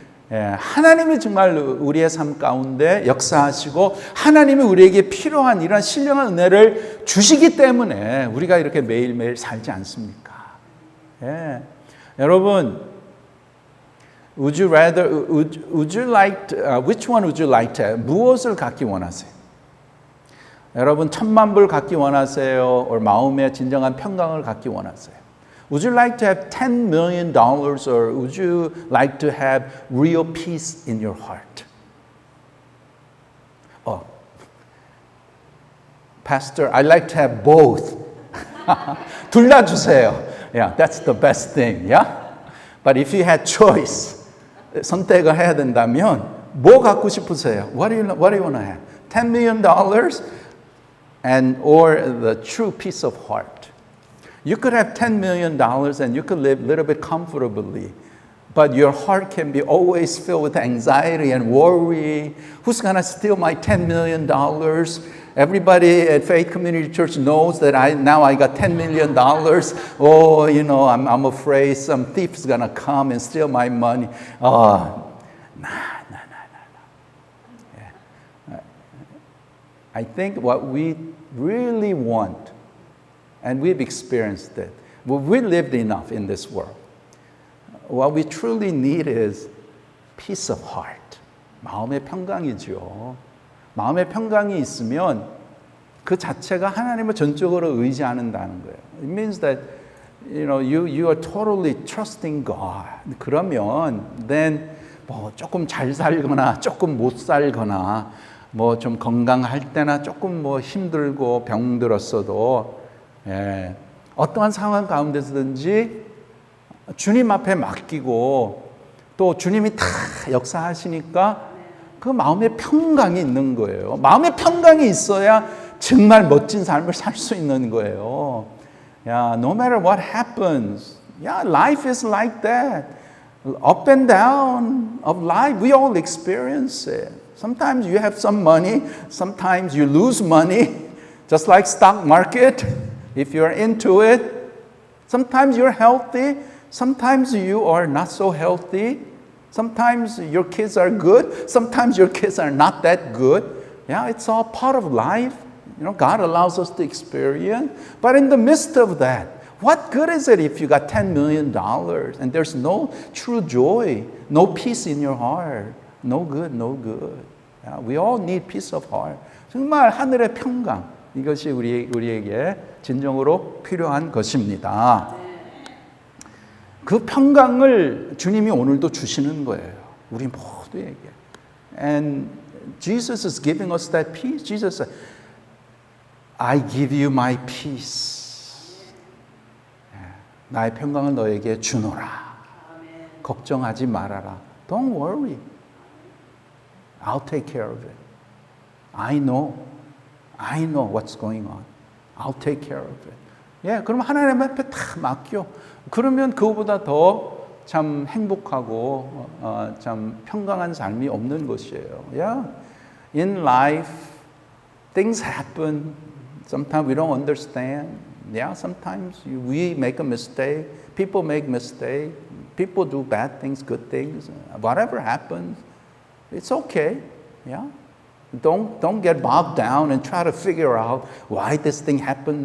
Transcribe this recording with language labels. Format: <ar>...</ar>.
<ko>하나님이 정말 우리의 삶 가운데 역사하시고 하나님이 우리에게 필요한 이런 신령한 은혜를 주시기 때문에 우리가 이렇게 매일매일 살지 않습니까?</ko> <en>여러분, which one would you like to have?</en> <ko>무엇을 갖기 원하세요? 여러분, 1,000,000 불 갖기 원하세요? or 마음의 진정한 평강을 갖기 원하세요?</ko> <en>Would you like to have $10 million or would you like to have real peace in your heart? Oh, Pastor, I'd like to have both.</en> <ko>둘 다 주세요.</ko> <en>Yeah, that's the best thing. Yeah? But if you had choice,</en> <ko>선택을 해야 된다면 뭐 갖고 싶으세요?</ko> <en>What do you want to have? $10 million or the true peace of heart? You could have $10 million and you could live a little bit comfortably, but your heart can be always filled with anxiety and worry. Who's going to steal my $10 million? Everybody at Faith Community Church knows that I got $10 million. Oh, I'm afraid some thief is going to come and steal my money. Oh, no. Yeah. I think what we really want, and we've experienced it, we lived enough in this world. What we truly need is peace of heart.</en> <ko>마음의 평강이죠. 마음의 평강이 있으면 그 자체가 하나님을 전적으로 의지한다는 거예요.</ko> <en>It means that you are totally trusting God.</en> <ko>그러면 then 뭐 조금 잘 살거나 조금 못 살거나 뭐 좀 건강할 때나 조금 뭐 힘들고 병들었어도 어떠한 상황 가운데서든지 주님 앞에 맡기고 또 주님이 다 역사하시니까 그 마음에 평강이 있는 거예요. 마음에 평강이 있어야 정말 멋진 삶을 살 수 있는 거예요.</ko> <en>No matter what happens, life is like that. Up and down of life, we all experience it. Sometimes you have some money, sometimes you lose money, just like stock market, if you're into it. Sometimes you're healthy, sometimes you are not so healthy. Sometimes your kids are good, sometimes your kids are not that good. It's all part of life. God allows us to experience. But in the midst of that, what good is it if you got $10 million and there's no true joy, no peace in your heart? No good, no good. We all need peace of heart.</en> <ko>정말 하늘의 평강, 이것이 우리에게 진정으로 필요한 것입니다. 그 평강을 주님이 오늘도 주시는 거예요. 우리 모두에게.</ko> <en>And Jesus is giving us that peace. Jesus said, I give you my peace.</en> <ko>나의 평강을 너에게 주노라. 걱정하지 말아라.</ko> <en>Don't worry. I'll take care of it. I know what's going on. I'll take care of it.</en> <ko>그럼 하나님 앞에 다 맡겨. 그러면 그거보다 더 참 행복하고 참 평강한 삶이 없는 것이에요.</ko> <en>In life, things happen. Sometimes we don't understand. Sometimes we make a mistake. People make mistakes. People do bad things, good things. Whatever happens, it's okay. Don't get bogged down and try to figure out why this thing happened.</en>